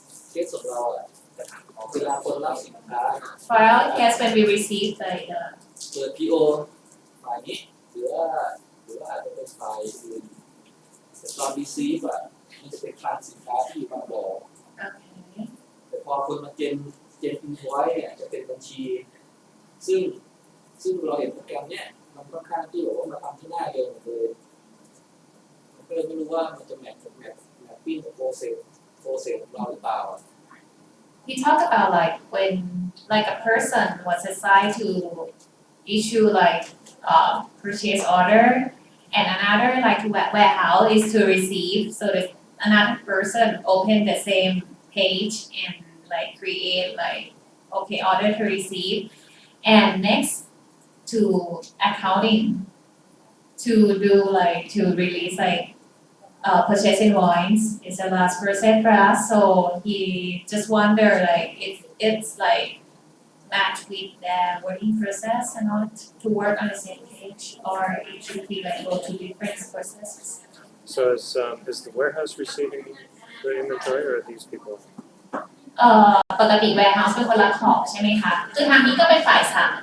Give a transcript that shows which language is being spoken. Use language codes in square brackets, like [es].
[th] เคสของเราอ่ะเวลาคนรับสินค้า [en] For our case when we receive the [th] เปิด PO ฝ่ายนี้หรือว่าอาจจะเป็นฝ่ายอื่นแต่ตอน receive อ่ะมันจะเป็นคลังสินค้าที่มาบอก [en] okay [th] แต่พอคนมาเจนinvoice เนี่ยจะเป็นบัญชี ซึ่งเราเห็นโปรแกรมเนี่ยมันค่อนข้างที่บอกว่ามาทำที่หน้าเดียวหมดเลยมันก็เลยไม่รู้ว่ามันจะแมทปิ้งกับโปรเซสของเราหรือเปล่า [en] we talk about like when like a person was assigned to issue like purchase order and another like warehouse is to receive so that another person open the same page and like create like okay order to receive and next to accounting to do like to release like purchase invoice is the last person for us so he just wonder like if it's like match with their working process and not to work on the same page or it should be like go to different processes So is the warehouse receiving the inventory or are these people? [th] ปกติ warehouse เป็นคนรับของใช่ไหมคะคือทางนี้ก็เป็นฝ่ายสั่ง